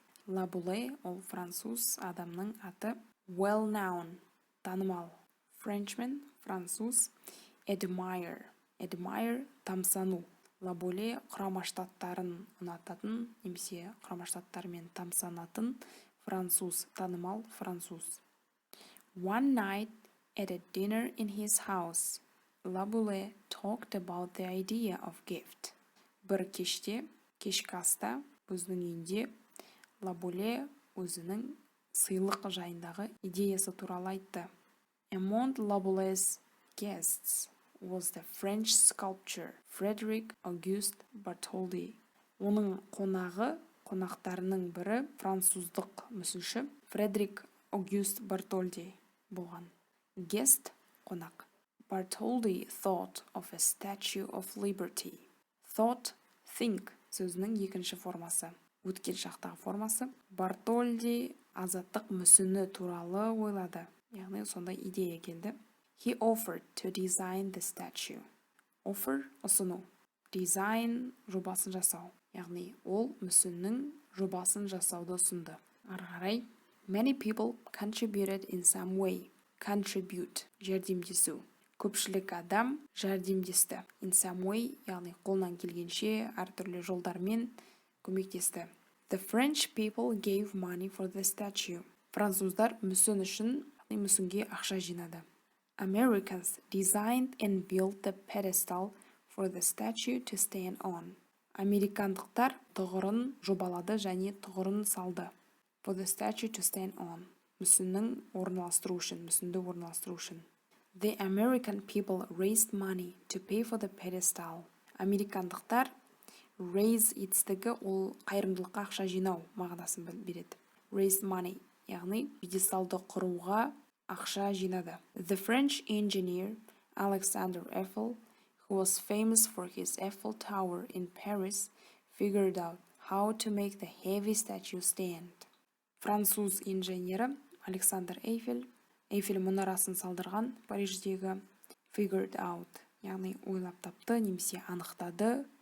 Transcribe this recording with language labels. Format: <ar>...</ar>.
<kk>Laboulaye ол француз адамның аты. Well-known, танымал. Frenchman, француз. Admire, тамсану. Laboulaye Құрама Штаттарын ұнататын, немесе Құрама Штаттармен тамсанатын француз, танымал француз.</kk> <en>One night at a dinner in his house, Laboulaye talked about the idea of gift.</en> <kk>Бір кеште, кешкі аста, өзінің үйінде Laboulaye өзінің сыйлық жайындағы идеясы туралы айтты.</kk> <en>Among Laboulaye's guests was the French sculptor Frédéric Auguste Bartholdi.</en> <kk>Оның қонақтарының бірі француздық мүсінші Фредерик Auguste Bartholdi болған. Guest қонақ.</kk> <en>Bartholdi thought of a statue of liberty.</en> <kk>Thought, think сөзінің екінші формасы. Өткен шақтағы формасы. Bartholdi азаттық мүсіні туралы ойлады. Яғни сондай идея келді.</kk> <en>He offered to design the statue.</en> <kk>Offer ұсыну. Design жобасын жасау. Яғни ол мүсіннің жобасын жасауды ұсынды. Ары қарай.</kk> <en>Many people contributed in some way.</en> <kk>Contribute жәрдемдесу. Көпшілік адам жәрдемдесті.</kk> <en>In some way,</en> <kk>яғни қолынан келгенше әртүрлі жолдармен көмектесті.</kk> <en>The French people gave money for the statue.</en> <kk>Француздар мүсін үшін мүсінге ақша жинады.</kk> <en>Americans designed and built the pedestal for the statue to stand on.</en> <kk>Американдықтар тұғырын жобалады және тұғырын салды.</kk> <en>For the statue to stand on.</en> <kk>Мүсінді орналастыру үшін.</kk> <en>The American people raised money to pay for the pedestal.</en> <kk>Американдықтар raise етістігі ол қайырымдылыққа ақша жинау мағынасын береді.</kk> <en>Raised money,</en> <kk>яғни пьедесталды құруға ақша жинады.</kk> <en>The French engineer Alexander Eiffel, who was famous for his Eiffel Tower in Paris, figured out how to make the heavy statue stand.</en> <kk>Француз инженері Александр Эйфель мұнарасын салдырған Париждегі figured out, яғни ойлап тапты, немесе анықтады.</kk>